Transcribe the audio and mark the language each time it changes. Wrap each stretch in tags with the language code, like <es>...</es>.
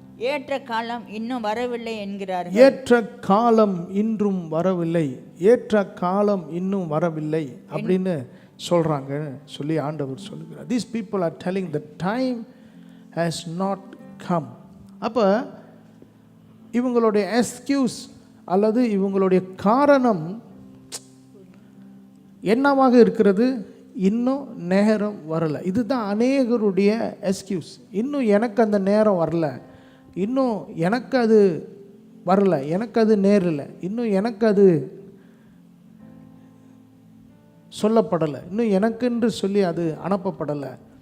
<ta>ஏற்ற காலம் இன்னும் வரவில்லை என்கிறார்கள். ஏற்ற காலம் இன்றும் வரவில்லை, ஏற்ற காலம் இன்னும் வரவில்லை அப்படின்னு சொல்கிறாங்க சொல்லி ஆண்டவர் சொல்லுகிறார்.</ta> <en>These people are telling the time has not come.</en> <ta>அப்போ இவங்களுடைய எக்ஸ்கியூஸ் அல்லது இவங்களுடைய காரணம் என்னவாக இருக்கிறது? இன்னும் நேரம் வரலை. இதுதான் அநேகருடைய எக்ஸ்கியூஸ். இன்னும் எனக்கு அந்த நேரம் வரல, இன்னும் எனக்கு அது வரல, எனக்கு அது நேரில்லை, இன்னும் எனக்கு அது சொல்லப்படலை, இன்னும் எனக்கென்று சொல்லி அது அனுப்பப்படலை.</ta>